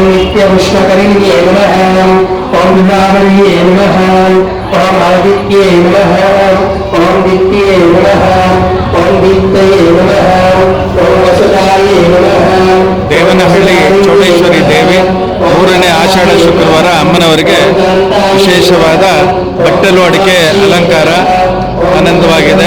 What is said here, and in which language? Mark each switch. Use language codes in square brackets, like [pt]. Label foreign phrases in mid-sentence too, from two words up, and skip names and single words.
[sa] नित्यकृष्णकरिण्ये नमः ॐ विभावर्ये नमः ॐ आदित्ये नमः ॐ दित्ये नमः ॐ दित्तये नमः ॐ वसुधाये नमः [kn] ದೇವನಹಳ್ಳಿ ಚೌಡೇಶ್ವರಿ ದೇವಿ 3ನೇ ಆಷಾಢ ಶುಕ್ರವಾರ ಅಮ್ಮನವರಿಗೆ ವಿಶೇಷವಾದ ಬಟ್ಟಲು ಅಡಿಕೆ ಅಲಂಕಾರ ಆನಂದವಾಗಿದೆ.